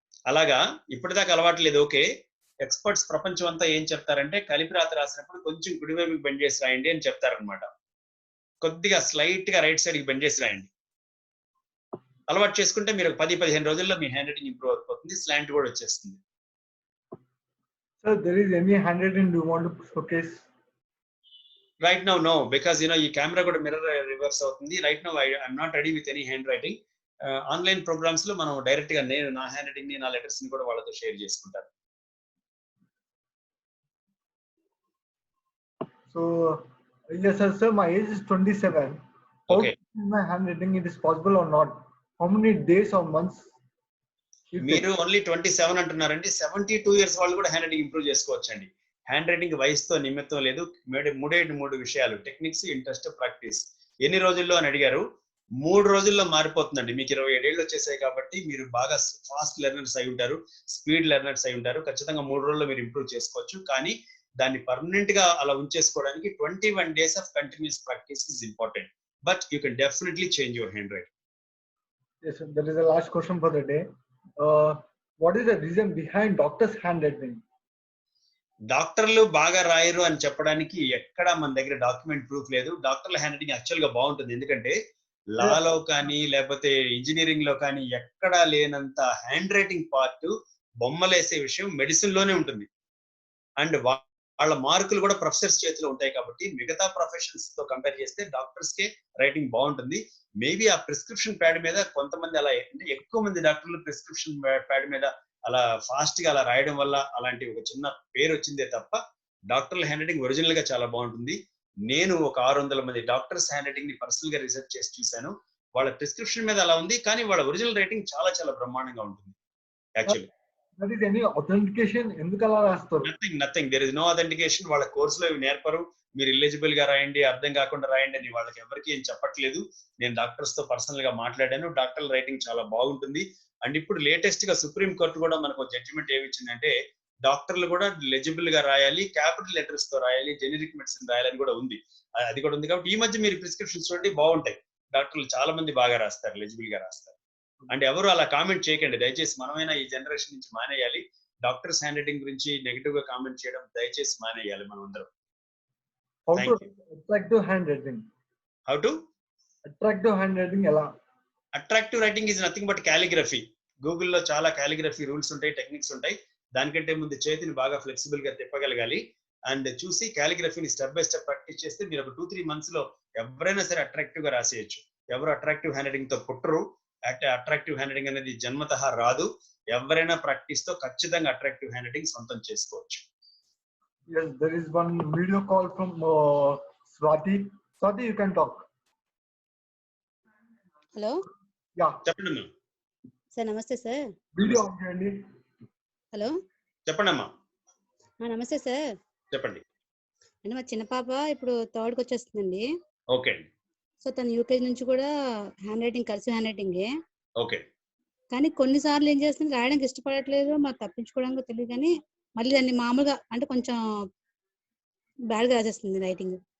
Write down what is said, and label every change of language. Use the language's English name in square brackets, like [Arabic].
[Telugu] అలాగా ఇప్పటిదాకా అలవాటు లేదు. ఓకే, ఎక్స్పర్ట్స్ ప్రపంచం అంతా ఏం చెప్తారంటే కలిపిరాత రాసినప్పుడు కొంచెం కుడివైపుకి బెండ్ చేసి రాయండి అని చెప్తారనమాట. కొద్దిగా స్లైట్ గా రైట్ సైడ్ కి బెండ్ చేసి రాయండి. అలవాటు చేసుకుంటే మీరు 10-15 రోజుల్లో మీ హ్యాండ్ రైటింగ్ ఇంప్రూవ్ అయిపోతుంది. స్లాంట్ కూడా వచ్చేస్తుంది. [English] Sir, there is any handwriting you want to showcase? Right now, no, because [Telugu] ఈ కెమెరా కూడా మిర్రర్ రివర్స్ అవుతుంది. [English] Right now, I'm not ready with any handwriting. Online programs లో మనం direct గా నేను నా హ్యాండ్ రైటింగ్ ని, నా లెటర్స్ ని కూడా వాళ్ళతో షేర్ చేసుకుంటాను. So, yes, sir, my age is 27. Okay. How my handwriting it is possible or not? How many days or months? [Telugu] మీరు ఓన్లీ 27 అంటున్నారండి. 72 ఇయర్స్ వాళ్ళు కూడా హ్యాండ్ రైటింగ్ ఇంప్రూవ్ చేసుకోవచ్చండి. హ్యాండ్ రైటింగ్ వయసుతో నిమిత్తం లేదు. 3 విషయాలు: టెక్నిక్స్, ఇంట్రెస్ట్, ప్రాక్టీస్. ఎన్ని రోజుల్లో అని అడిగారు. 3 రోజుల్లో మారిపోతుందండి. మీకు 27 ఏళ్ళు వచ్చేసాయి కాబట్టి మీరు బాగా ఫాస్ట్ లెర్నర్స్ అయి ఉంటారు, స్పీడ్ లెర్నర్స్ అయి ఉంటారు. ఖచ్చితంగా 3 రోజుల్లో మీరు ఇంప్రూవ్ చేసుకోవచ్చు. కానీ దాన్ని పర్మనెంట్ గా అలా ఉంచేసుకోవడానికి [English] 21 days of continuous practice is important. But you can definitely change your handwriting. Yes, sir. That is the last question for the day. What is the reason behind doctors' handwriting? [Telugu] డాక్టర్లు బాగా రాయరు అని చెప్పడానికి ఎక్కడ మన దగ్గర డాక్యుమెంట్ ప్రూఫ్ లేదు. డాక్టర్ల హ్యాండ్ రైటింగ్ యాక్చువల్ గా బాగుంటుంది. ఎందుకంటే లాలో కానీ లేకపోతే ఇంజనీరింగ్ లో కానీ ఎక్కడా లేనంత హ్యాండ్ రైటింగ్ పార్ట్, బొమ్మలేసే విషయం మెడిసిన్ లోనే ఉంటుంది. అండ్ వాళ్ళ మార్కులు కూడా ప్రొఫెసర్స్ చేతిలో ఉంటాయి కాబట్టి మిగతా ప్రొఫెషన్స్ తో కంపేర్ చేస్తే డాక్టర్స్ కే రైటింగ్ బాగుంటుంది. మేబీ ఆ ప్రిస్క్రిప్షన్ ప్యాడ్ మీద కొంతమంది అలా అంటే ఎక్కువ మంది డాక్టర్లు ప్రిస్క్రిప్షన్ ప్యాడ్ మీద అలా ఫాస్ట్ గా అలా రాయడం వల్ల అలాంటి ఒక చిన్న పేరు వచ్చిందే తప్ప డాక్టర్ల హ్యాండ్ రైటింగ్ ఒరిజినల్ గా చాలా బాగుంటుంది. నేను ఒక 600 మంది డాక్టర్స్ హ్యాండ్ రైటింగ్ ని పర్సనల్ గా రీసెర్చ్ చేసి చూశాను. వాళ్ళ ప్రిస్క్రిప్షన్ మీద అలా ఉంది, కానీ వాళ్ళ ఒరిజినల్ రైటింగ్ చాలా చాలా బ్రహ్మాండంగా ఉంటుంది actually. [English] That is any authentication [Telugu] ఎందుకు అలా రాస్తారు? [English] Nothing there is no authentication. [Telugu] వాళ్ళ కోర్సులో ఇవి నేర్పరు. మీరు ఎలిజిబుల్ గా రాయండి, అర్థం కాకుండా రాయండి అని వాళ్ళకి ఎవరికి ఏం చెప్పట్లేదు. నేను డాక్టర్స్ తో పర్సనల్ గా మాట్లాడాను. డాక్టర్ రైటింగ్ చాలా బాగుంటుంది. అండ్ ఇప్పుడు లేటెస్ట్ గా సుప్రీం కోర్టు కూడా మనకు జడ్జిమెంట్ ఏమి ఇచ్చిందంటే డాక్టర్లు కూడా లెజిబుల్ గా రాయాలి, క్యాపిటల్ లెటర్స్ తో రాయాలి, జెనరిక్ మెడిసిన్ రాయాలని కూడా ఉంది. అది కూడా ఉంది కాబట్టి ఈ మధ్య మీరు ప్రిస్క్రిప్షన్స్ చూడండి బాగుంటాయి. డాక్టర్లు చాలా మంది బాగా రాస్తారు, లెజిబుల్ గా రాస్తారు. అండ్ ఎవరు అలా కామెంట్ చేయకండి దయచేసి. మనమైనా ఈ జనరేషన్ నుంచి మానేయాలి. డాక్టర్స్ హ్యాండ్ రైటింగ్ గురించి నెగిటివ్ గా కామెంట్ చేయడం దయచేసి మానేయాలి మనం అందరం. [English] How to attractive handwriting? How to Attractive handwriting ఎలా? Attractive writing is nothing but calligraphy. [Telugu] గూగుల్లో చాలా కాలిగ్రఫీ రూల్స్ ఉంటాయి, టెక్నిక్స్ ఉంటాయి. దానికంటే ముందు చేతిని బాగా ఫ్లెక్సిబుల్ గా తిప్పగలగాలి. అండ్ చూసి కాలిగ్రఫీని స్టెప్ బై స్టెప్ ప్రాక్టీస్ చేస్తే మీరు ఒక 2-3 months లో ఎవరైనా సరే అట్రాక్టివ్ గా రాసేయచ్చు. ఎవరు అట్రాక్టివ్ హ్యాండ్ రైటింగ్ తో పుట్టరు. అట్రాక్టివ్ హ్యాండ్ రైటింగ్ అనేది జన్మతః రాదు. ఎవరైనా ప్రాక్టీస్ తో ఖచ్చితంగా అట్రాక్టివ్ హ్యాండ్ రైటింగ్ సొంతం చేసుకోవచ్చు. [English] Yes, there is one video call from Swati. Swati, you can talk. Hello Yeah, [Telugu] చెప్పండి అమ్మా. సార్. నమస్తే సార్. video on చేయండి. హలో చెప్పండి అమ్మా. నమస్తే సార్. చెప్పండి. అంటే మా చిన్న పాప ఇప్పుడు 3rd వచ్చేస్తుందండి. ఓకే అండి. సో తను యూకేజీ నుంచి కూడా hand writing cursive hand రైటింగే. Okay. కానీ కొన్నిసార్లు ఏం చేస్తుంది, రాయడానికి ఇష్టపడట్లేదు, మాకు తప్పించుకోవడానికి తెలియదు. కానీ మళ్ళీ దాన్ని మామూలుగా అంటే కొంచెం బ్యాడ్ గా రాసేస్తుంది రైటింగ్.